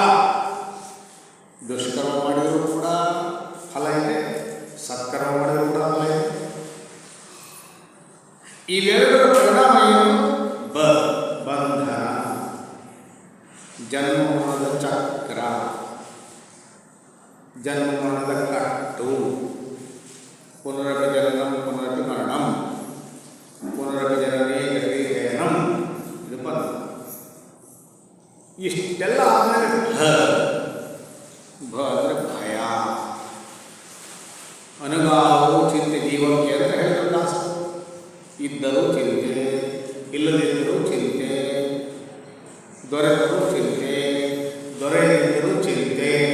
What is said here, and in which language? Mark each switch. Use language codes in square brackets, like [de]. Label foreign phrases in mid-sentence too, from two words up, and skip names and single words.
[kn] ದುಷ್ಕರ್ಮ ಮಾಡಿದರೂ ಕೂಡ ಫಲ ಇದೆ, ಸತ್ಕರ್ಮ ಮಾಡಿದರೂ ಕೂಡ ಫಲ ಇದೆ. ಇವೆರಡರ ಪರಿಣಾಮ ಏನು? ಬಂಧನ, ಜನ್ಮದ ಚಕ್ರ, ಜನ್ಮದ ಕಟ್ಟು, [sa] ಪುನರಪಿ ಜನನಂ ಪುನರಪಿ ಮರಣಂ, ಪುನರಪಿ ಜನನೇ ಗತಿ ಶಯನಂ. [kn] ಇದು ಬಂದ. ಇಷ್ಟೆಲ್ಲ ಆದಮೇಲೆ ಅಂದರೆ ಭಯ, ಅನುಗಾಲವು ಚಿಂತೆ ಜೀವಕ್ಕೆ ಅಂತ ಹೇಳಿದ್ರು ದಾಸ. ಇದ್ದರೂ ಚಿಂತೆ, ಇಲ್ಲದಿದ್ದರೂ ಚಿಂತೆ, ದೊರೆತರೂ ಚಿಂತೆ, ದೊರೆಯದಿದ್ದರೂ ಚಿಂತೆ.